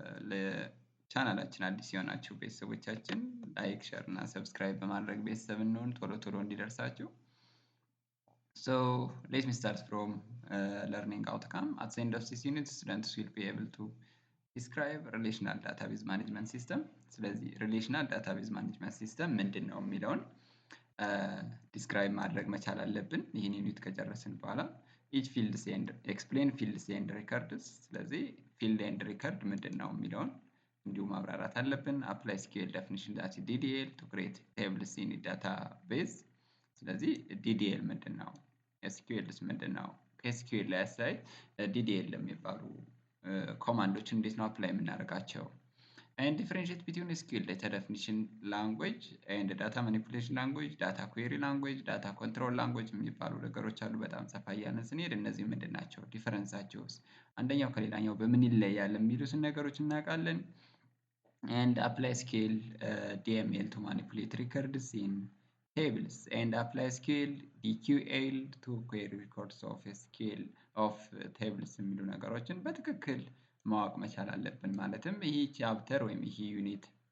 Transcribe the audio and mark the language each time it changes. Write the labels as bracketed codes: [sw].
[am] ለቻናላችን አዲስ የሆናችሁ ቤተሰቦቻችን ላይክ፣ ሼር እና ሰብስክራይብ በማድረግ ቤተሰብ እንሆን ቶሎ ቶሎ እንዲደርሳችሁ። [en] So let me start from learning outcome. At the end of this unit, students will be able to describe relational database management system. [am] ስለዚህ relational database management system ምንድን ነው የሚለውን describe ማድረግ መቻል አለብን። ይህን ዩኒት ከጨረስን በኋላ [en] each fields and explain fields and records። [am] ስለዚህ field and record ምንድን ነው የሚለውን እንዲሁ ማብራራት አለብን። [en] apply SQL definition that DDL to create tables in database። [am] ስለዚህ DDL ምንድን ነው? SQLስ ምንድን ነው? ከSQL ላይ ሳይ DDL የሚባሉ ኮማንዶችን እንዴት ነው አፕላይ የምናደርጋቸው? [en] and differentiate between SQL data definition language and data manipulation language, data query language, data control language [am] የሚባሉ ነገሮች አሉ። በጣም ሰፋ እያልን ስንሄድ እነዚህ ምንድን ናቸው? ዲፈረንሳቸውስ አንደኛው ከሌላኛው በምን ይለያል የሚሉትን ነገሮች እናውቃለን። [en] and apply SQL DML to manipulate records in tables and apply SQL DQL to query records of SQL of tables [am] የሚሉ ነገሮችን በትክክል ማወቅ መቻል አለብን። ማለትም ይሄ ቻፕተር ወይም ይሄ ዩኒት